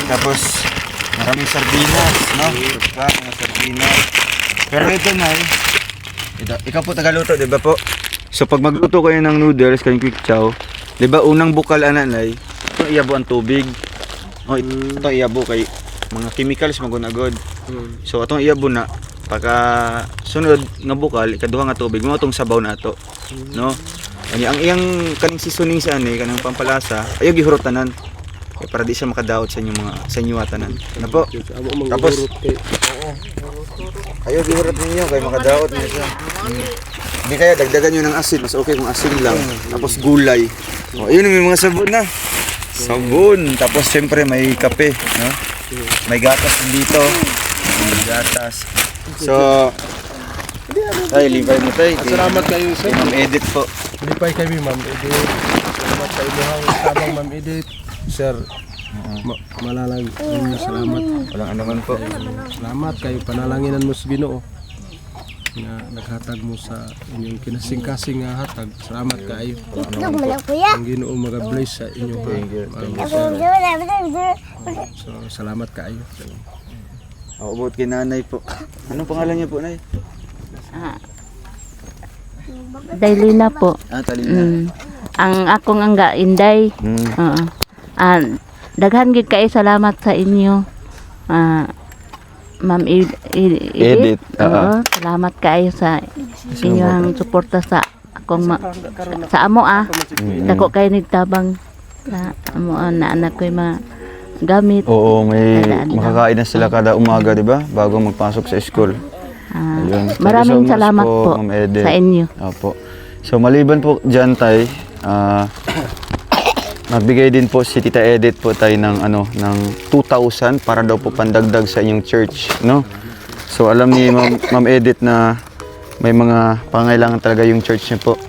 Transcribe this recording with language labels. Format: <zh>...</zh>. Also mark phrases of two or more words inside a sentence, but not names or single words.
<tl>Tapos, maraming sardinas, no? Ito pa, mga sardinas. Pero ito na ikaw po tagaluto, di ba po? So pag magluto kayo ng noodles, kayong quick chow, di ba</tl> <ceb>unang bukal ananay, ito iyabo ang tubig. Ito iyabo kay mga chemicals magunagod. So atong iyabo na, pagka sunod nga bukal, ikaduha nga tubig, mo itong sabaw na ito. No? Ang iyang kaning seasoning sa ani, kanang pampalasa, ayaw gihurot tanan. Para di siya makadaot sa inyong mga sa inyo atanan.</ceb> <tl>Ano po?</tl> <ceb>Tapos ayaw gihurot ninyo kay makadaot niya siya.</ceb> <tl>Hindi kaya dagdagan nyo ng asin, mas okay kung asin lang. Tapos gulay. Ayun may mga sabon na. Sabon. Tapos siyempre may kape, no? May gatas din dito. May gatas.</tl> <ceb>So tay, lipay mo tay. Salamat kayo sir.</ceb> <tl>Ma'am Edith po.</tl> <ceb>Lipay kami Ma'am Edith. Salamat sa inyong tabang Ma'am Edith. Sir, malalang salamat.</ceb> <tl>Walang anuman po.</tl> <ceb>Salamat kayo panalanginan mo sa Ginoo nga naghatag mo sa inyong kinasing-kasing nga hatag. Salamat kayo.</ceb> <tl>Itlog mo lang kuya.</tl> <ceb>Ang Ginoo mag-bless sa inyo. So, salamat kayo.</ceb> <tl>About kay nanay po. Anong pangalan niya po, nay? Dailina po. Talina.</tl> <ceb>Ang akong angga Inday. Oo. Daghan gid kay salamat sa inyo. Ma'am Edith. Oo. Salamat kayo sa inyong suporta sa akong sa amo Dako kay nigtabang sa amo na anak ko mga gamit.</ceb> <tl>Oo, may makakain na sila kada umaga, di ba? Bago magpasok sa school. Ayun.</tl> <en>Thank you</en> <tl>Maraming</tl> <en>so much</en> <tl>salamat po Ma'am Edith.</tl> <ceb>sa inyo.</ceb> <tl>Opo. So maliban po dyan tay, nagbigay din po si Tita Edith po tayo ng ng 2,000 para daw po pandagdag sa inyong church, no? So alam ni Ma'am Edith na may mga pangailangan talaga yung church niyo po.</tl>